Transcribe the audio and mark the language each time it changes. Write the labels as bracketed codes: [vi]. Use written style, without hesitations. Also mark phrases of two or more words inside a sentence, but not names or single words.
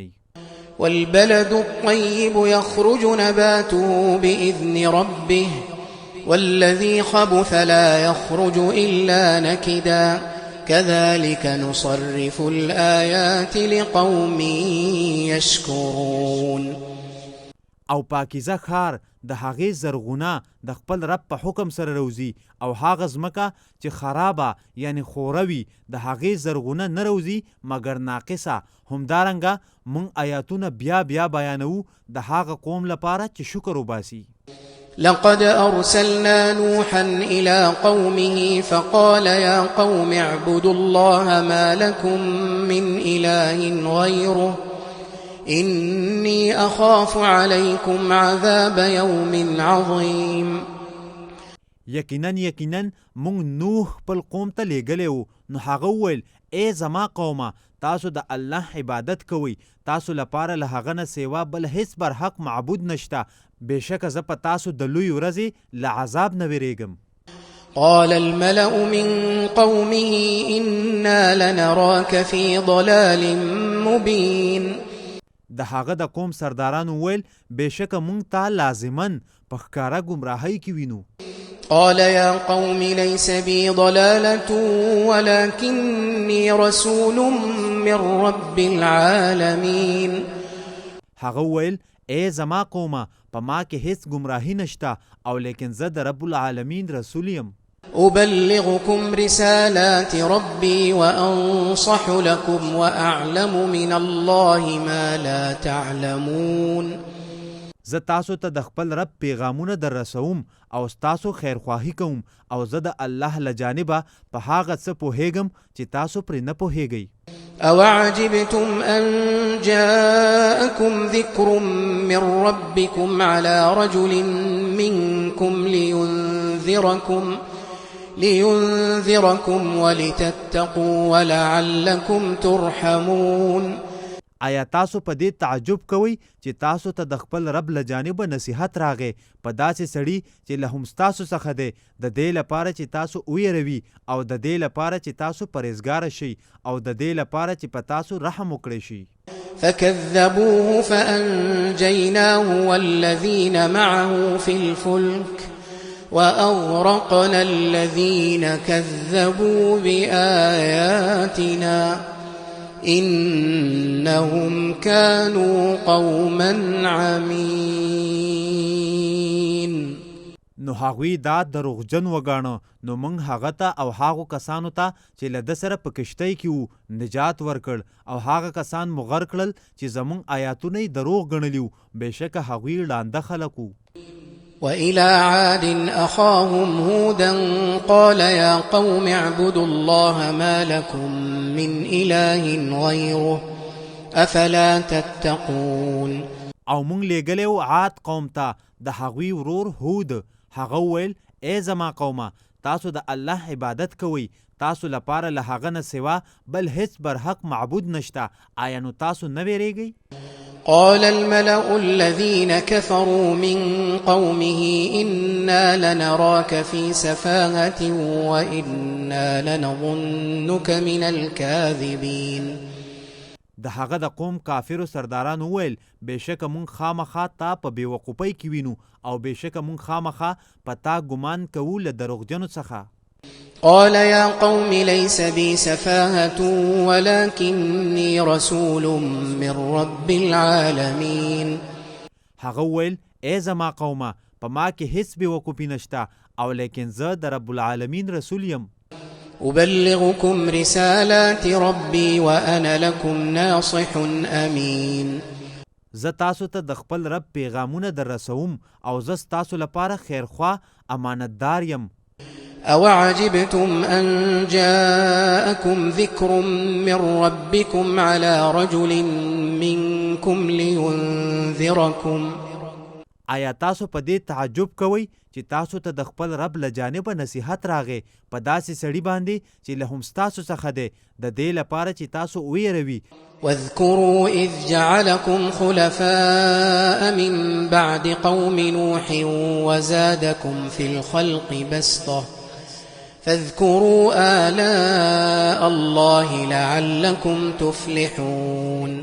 [ar] والبلد الطيب يخرج نباته بإذن ربه والذي خبث لا يخرج إلا نكدا كذلك نصرف الآيات لقوم يشكرون. [ps] او پاکیزه ښار د هغې زرغونه د خپل رب په حکم سره روزي، او هغه ځمکه چې خرابه یعنی خوره وي د هغې زرغونه نه روزي مګر ناقصه. همدارنګه موږ آیاتونه بیا بیا بیانوو د هغه قوم لپاره چې شکر وباسي. [ar] لقد أرسلنا نوحا إلى قومه فقال يا قوم اعبدوا الله ما لكم من إله غيره إني أخاف عليكم عذاب يوم عظيم. [ps] یقینا موږ نوح خپل قوم ته لیږلی وو، نو هغه وویل ای زما قومه تاسو د الله عبادت کوئ، تاسو لپاره له هغه نه سوا بل هیڅ برحق معبود نشته، بېشکه زه په تاسو د لوی ورځې له عذاب نه ویریږم. [ar] قال الملأ من قومه إنا لنراك في ضلال مبين. [ps] د هغه د قوم سردارانو ویل بېشکه موږ تا لازمن په ښکاره ګمراهۍ کې وینو. [ar] قال يا قوم ليس بي ضلالة ولكني رسول من رب العالمين. [ps] هغه ویل ای زما قومه په ما کې هیڅ ګمراهي نشته او لیکن زه د [ar] رب العالمین [ps] رسول یم. [ar] أبلغكم رسالات ربي وأنصح لكم وأعلم من الله ما لا تعلمون. [ps] زه تاسو ته د خپل رب پیغامونه در رسوم او ستاسو خیرخواهي کوم او زه د الله له جانبه په هغه څه پوهیږم چې تاسو پرې نه پوهیږئ. [ar] أوعجبتم أن جاءكم ذكر من ربكم على رجل منكم لينذركم ولتتقوا ولعلكم ترحمون. [ps] آیا تاسو په دې تعجب کوئ چې تاسو ته د خپل رب له جانبه نصیحت راغی په داسې سړي چې له هم ستاسو څخه دی د دې لپاره چې تاسو ویروي او د دې لپاره چې تاسو پرهیزګاره شئ او د دې لپاره چې په تاسو رحم وکړی شي. [ar] فكذبوه فأنجيناه والذين معه في الفلك وأغرقنا الذين كذبوا بآياتنا إنهم كانوا قوما عمين. [ps] نو هغوی دا دروغجن وګاڼه نو موږ هغه ته او هغو کسانو ته چې له ده سره په کشتۍ کې وو نجات ورکړ او هغه کسان مو غرق کړل چې زموږ آیاتونه یې دروغ ګڼلي وو بېشکه هغوی ړانده خلک وو. [ar] وإلى عاد أخاهم هودا قال يا قوم اعبدوا الله ما لكم من إله غيره أفلا تتقون. [ps] او مونږ لیږلی و عاد قوم ته د هغوی ورور هود. هغه وویل ای زما قومه تاسو د الله عبادت کوئ تاسو لپاره له هغه نه سوا بل هیڅ برحق معبود نشته آیا نو تاسو نه ویریږئ؟ [ar] قال الملأ الذين كفروا من قومه إنا لنراك في سفاهة وإنا لنظنك من الكاذبين. [ps] د هغه د قوم کافرو سردارانو ویل بېشکه مونږ خامخا تا په بېوقوفۍ کې وینو او بېشکه مونږ خامخا په تا ګمان کوو له دروغجنو څخه. [ar] قال يا قوم ليس بي سفاهة ولكني رسول من رب العالمين. [ps] هغه ویل ای زما قومه په ما کې هیڅ بېوقوفي نشته او لیکن زه د [ar] رب العالمین [ps] رسول یم. [ar] أبلغكم رسالات ربي وأنا لكم ناصح أمين. [ps] زه تاسو ته د خپل رب پیغامونه در رسوم او زه ستاسو لپاره خیرخوا امانتدار یم. [ar] أوعجبتم أن جاءكم ذكر من ربكم على رجل منكم لينذركم. [ps] آیا تاسو په دې تعجب کوئ چې تاسو ته د خپل رب له جانبه نصیحت راغی په داسې سړي باندې چې له هم ستاسو څخه دی د دې لپاره چې تاسو ویروي. [ar] واذكروا إذ جعلكم خلفاء من بعد قوم نوح وزادكم في الخلق بسطة فاذكروا آلاء الله لعلكم تفلحون.